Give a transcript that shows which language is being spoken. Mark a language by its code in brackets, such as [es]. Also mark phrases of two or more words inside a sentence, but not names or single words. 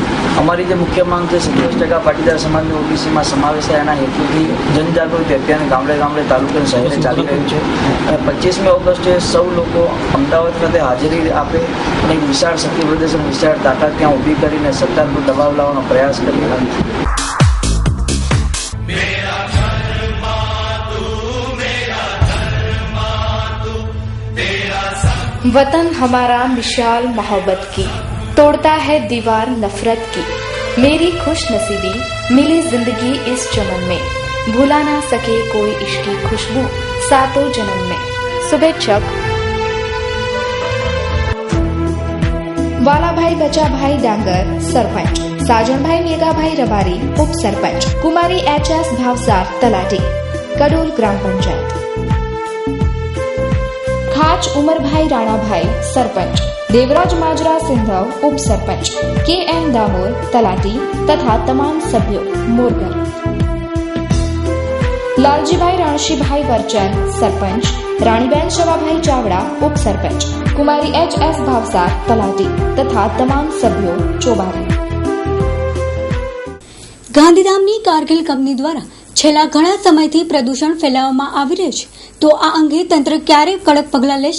[gu] અમારી જે મુખ્ય માંગ છે 10% પાટીદાર સમાજને ઓબીસીમાં સમાવેશ થાય એના હેતુથી જનજાગૃતિ અભિયાન ગામડે ગામડે તાલુકે શહેરે ચાલી રહ્યું છે. અને 25મી ઓગસ્ટે સૌ લોકો અમદાવાદ ખાતે હાજરી આપે અને એક વિશાળ શક્તિ પ્રદર્શન, વિશાળ તાકાત ત્યાં ઊભી કરીને સરકાર પર દબાવ લાવવાનો પ્રયાસ કરી રહ્યા છે. [hi] वतन हमारा मिसाल मोहब्बत की, तोड़ता है दीवार नफरत की. मेरी खुश नसीबी मिली जिंदगी इस चमन में, भुला ना सके कोई इश्क की खुशबू सातों जन्म में. [gu] શુભેચ્છક વાલાભાઈ બચાભાઈ ડાંગર સરપંચ, સાજનભાઈ મેઘાભાઈ રબારી ઉપ સરપંચ, કુમારી એચ.એસ. ભાવસાર તલાટી, કડોલ ગ્રામ પંચાયત, ખાચ ઉમરભાઈ રાણાભાઈ સરપંચ, દેવરાજ માજરા સિંધવ ઉપ સરપંચ, કે.એમ. દામોર તલાટી તથા તમામ સભ્યો મોરગર. લાલજીભાઈ રાણશીભાઈ વરચંદ સરપંચ, રાણીબેન શવાભાઈ ચાવડા ઉપ સરપંચ, કુમારી એચ.એસ. ભાવસાર તલાટી તથા તમામ સભ્યો ચોબારી. ગાંધીધામની કારગિલ કંપની દ્વારા છેલ્લા ઘણા સમયથી પ્રદૂષણ ફેલાવવામાં આવી રહ્યું છે, તો આ અંગે તંત્ર ક્યારે કડક પગલાં લેશે?